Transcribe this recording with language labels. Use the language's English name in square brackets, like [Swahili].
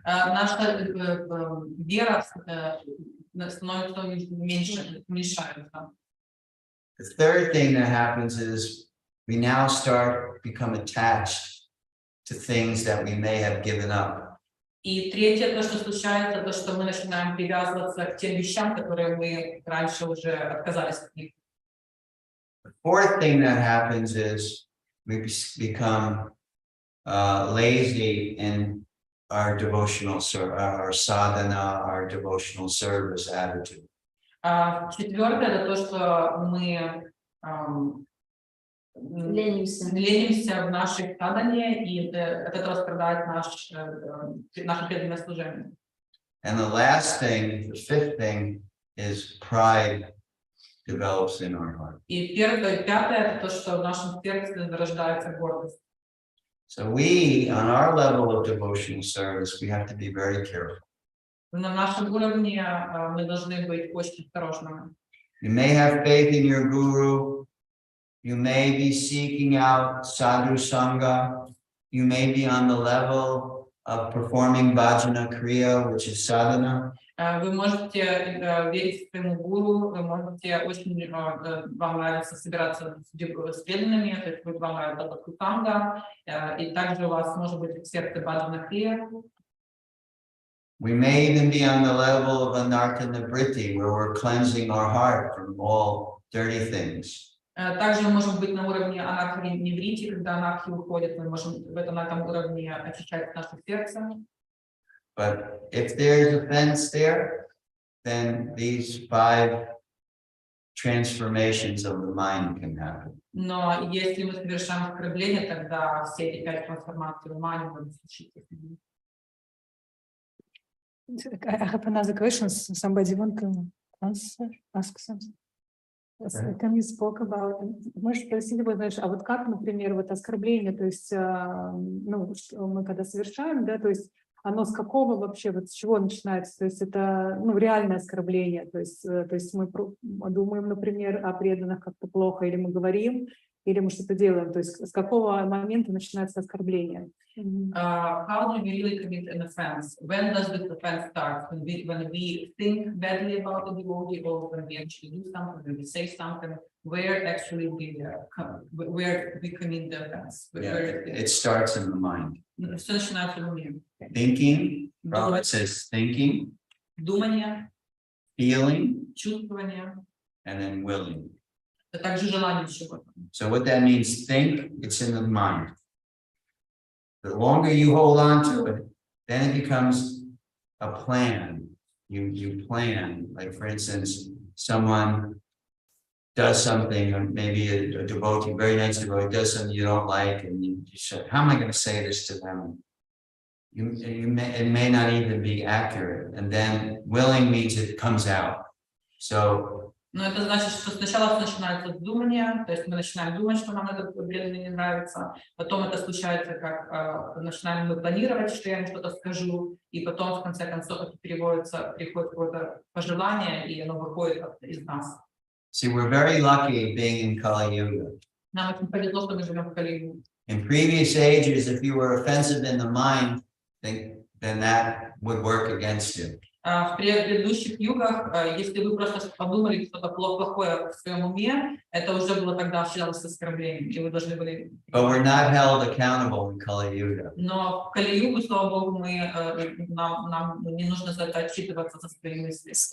[Russian] Наша вера становится меньше, уменьшается. [English] The third thing that happens is we now become attached to things that we may have given up. [Russian] И третье, то, что случается, то, что мы начинаем привязываться к тем вещам, которые мы раньше уже отказались от них. [English] The fourth thing that happens is we become lazy in our devotional our sadhana, our devotional service attitude. [Russian] Четвертое это то, что мы ленимся в нашей садане, и это распадает наше преданное служение. [English] And the last thing, the fifth thing, is pride develops in our heart. [Russian] И пятое это то, что в нашем сердце зарождается гордость. [English] So we, on our level of devotional service, we have to be very careful. [Russian] На нашем уровне мы должны быть очень осторожными. [English] You may have faith in your guru, You may be seeking out sadhu sangha. You may be on the level of performing bhajana kriya, which is sadhana. [Russian] Вы можете верить своему гуру, вы можете очень вам нравится собираться с преданными, то есть вам нравится сатсанга, и также у вас может быть в сердце баджана крия. [English] We may even be on the level of anartha nivriti, where we're cleansing our heart from all dirty things. [Russian] Также мы можем быть на уровне анархи неврити, когда анархи уходит, мы можем на этом уровне очищать наше сердце. [English] But if there's offense there, then these 5 transformations of the mind can happen. [Russian] Но если мы совершаем оскорбление, тогда все эти 5 трансформаций ума не могут случиться. [English] I have another question. Somebody want to answer, ask something? Can you spoke about, [Russian] можешь спросить его, знаешь, а вот как, например, вот оскорбление, то есть, ну, что мы когда совершаем, да, то есть оно с какого вообще, вот с чего начинается, то есть это, ну, реальное оскорбление, то есть мы думаем, например, о преданных как-то плохо, или мы говорим, или мы что-то делаем, то есть с какого момента начинается оскорбление? [English] How do we really commit an offense? When does this offense start? When we think badly about the devotee, or when we actually do something, when we say something, where actually where we commit the offense? It starts in the mind. [Russian] Все начинается в уме. [English] Thinking, Prabhupada says thinking, [Russian] Думание, [English] feeling, [Russian] чувствование, [English] and then willing. [Russian] это также желание чего-то. [English] So what that means, think, it's in the mind. The longer you hold on to it, then it becomes a plan. You plan, like for instance, someone does something, or maybe a devotee, very nice devotee, does something you don't like, and you say, how am I going to say this to them? It may not even be accurate, and then willing means it comes out. So [Russian] Но это значит, что сначала начинается думание, то есть мы начинаем думать, что нам это преданный не нравится, потом это случается, как начинаем мы планировать, что я им что-то скажу, и потом в конце концов это приходит какое-то пожелание, и оно выходит из нас. [English] see, we're very lucky being in Kali Yuga. [Russian] Нам очень повезло, что мы живем в Кали-юге. [English] In previous ages, if you were offensive in the mind, then that would work against you. [Russian] В предыдущих югах, если вы просто подумали что-то плохое в своем уме, это уже было тогда считалось оскорблением, и вы должны были... [English] But we're not held accountable in Kali Yuga. [Russian] Но в Кали-югу, слава Богу, нам не нужно за это отчитываться за свои мысли.